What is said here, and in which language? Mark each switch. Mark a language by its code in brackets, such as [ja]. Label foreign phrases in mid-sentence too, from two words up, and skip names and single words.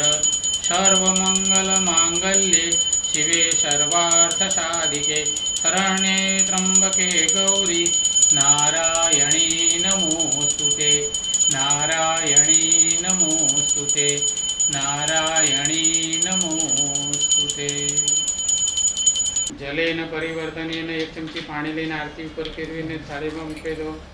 [sa] सर्वमंगलमांगल्ये शिवे सर्वार्थसाधिके शरण्ये त्र्यंबके गौरी नारायणी नमोस्तुते. नारायणी नमोस्तुते. नारायणी नमोस्तुते. जलेन परिवर्तनेन [gu] 1 ચમચી પાણી लઈને આરતી ઉપર ફેરવીને થાળીમાં મૂકી દો.